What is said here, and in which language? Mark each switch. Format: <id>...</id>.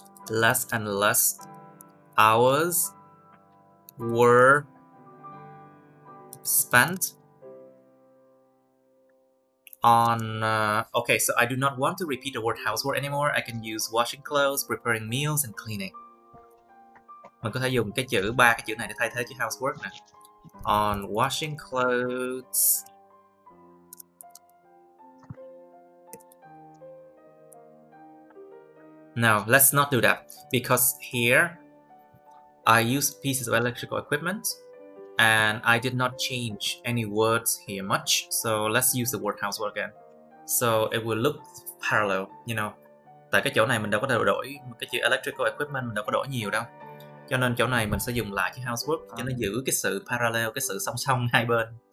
<en>less and less hours were spent on okay, so I do not want to repeat the word housework anymore. I can use washing clothes, preparing meals and cleaning.</en> <vi>Mình có thể dùng ba cái chữ này để thay thế chữ housework nè.</vi> <en>On washing clothes, no, let's not do that, because here I use pieces of electrical equipment and I did not change any words here much, so let's use the word housework again. So it will look parallel, you know.</en> <vi>Tại cái chỗ này mình đâu có đổi cái chữ electrical equipment, mình đâu có đổi nhiều đâu. Cho nên chỗ này mình sẽ dùng lại chữ housework cho nó giữ cái sự parallel, cái sự song song hai bên.</vi>